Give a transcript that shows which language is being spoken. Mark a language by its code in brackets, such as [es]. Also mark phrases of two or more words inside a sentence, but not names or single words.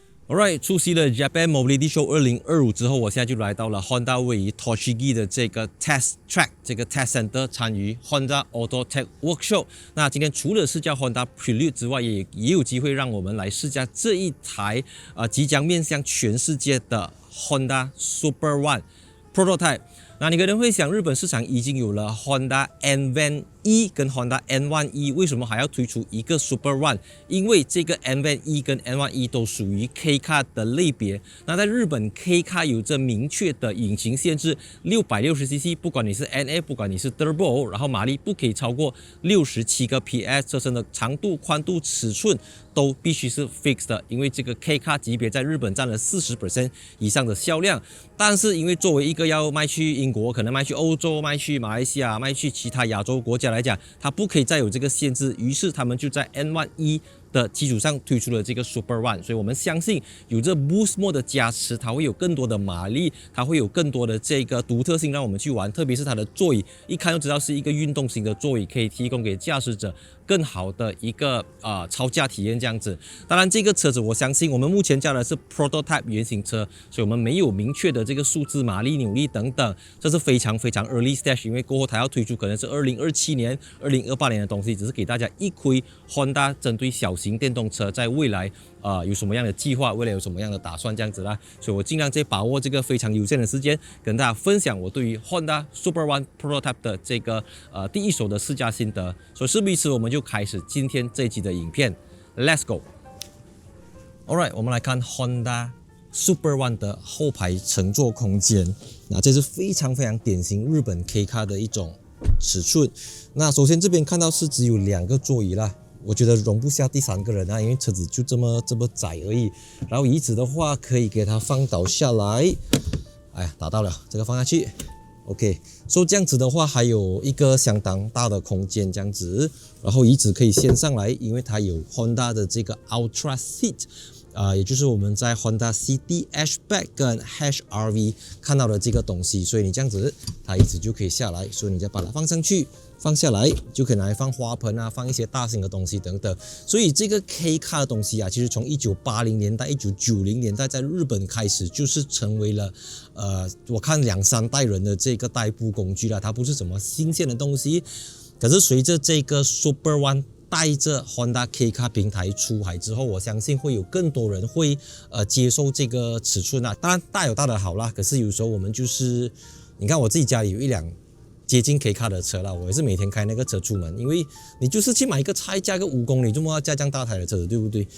[zh] Alright， 出席了 Japan Mobility Show 2025 之後，我現在就來到了 Honda 位於 Tochigi 的這個 [en] Test Track [zh] 這個 [en] Test Center [zh] 參與 Honda Auto Tech Workshop。那今天除了試駕 Honda Prelude 之外，也有機會讓我們來試駕這一台即將面向全世界的 Honda Super One Prototype。那你可能會想，日本市場已經有了 Honda N-Van E 跟 Honda N-One E，為什麼還要推出一個 Super One？因為這個 N-Van E 跟 N-One E 都屬於 K Car 的類別。那在日本 K Car 有着明確的引擎限制，660cc， 不管你是 NA， 不管你是 Turbo，然後馬力不可以超過67個 PS， 車身的長度、寬度、尺寸都必須是 fixed 的，因為這個 K Car 級別在日本佔了 40% 以上的銷量。但是因為作為一個要賣去英國，可能賣去歐洲、賣去馬來西亞、賣去其他亞洲國家來講，它不可以再有這個限制，於是他們就在 N-One E 的基礎上推出了這個 Super One。所以我們相信有這 Boost Mode 的加持，它會有更多的馬力，它會有更多的這個獨特性讓我們去玩。特別是它的座椅，一看就知道是一個運動型的座椅，可以提供給駕駛者更好的一個操駕體驗這樣子。當然這個車子我相信我們目前駕的是 Prototype 原型車，所以我們沒有明確的這個數字、馬力、扭力等等，這是非常 [en] early stage， [zh] 因為過後它要推出可能是2027年、2028年的東西，只是給大家一窺 Honda 針對小型電動車在未來有什麼樣的計劃，未來有什麼樣的打算這樣子啦。所以我盡量在把握這個非常有限的時間，跟大家分享我對於 Honda Super One Prototype 的這個第一手的試駕心得。所以事不宜遲，我們就開始今天這一集的影片 ， [en] Let's go。Alright， [zh] 我們來看 Honda Super One 的後排乘坐空間。那這是非常典型日本 K Car 的一種尺寸。那首先這邊看到是只有2個座椅啦，我覺得容不下第3個人啊，因為車子就這麼窄而已。然後椅子的話可以給它放倒下來，哎呀，打到了，這個放下去。OK， 所以這樣子的話還有一個相當大的空間這樣子，然後椅子可以掀上來，因為它有 Honda 的這個 Ultra Seat。也就是我們在 Honda City Hatchback 跟 HR-V 看到的這個東西，所以你這樣子，它椅子就可以下來，所以你再把它放上去，放下來就可以拿來放花盆啊，放一些大型的東西等等。所以這個 K Car 的東西啊，其實從1980年代、1990年代在日本開始，就是成為了我看2-3代人的這個代步工具啦，它不是什麼新鮮的東西。可是隨着這個 Super One 帶着 Honda K Car 平台出海之後，我相信會有更多人會接受這個尺寸啊。當然大有大的好啦，可是有時候我們就是你看我自己家裡有1輛接近 K Car 的車啦，我也是每天開那個車出門，因為你就是去買一個菜加個5公里，就要加這樣大台的車子，對不對？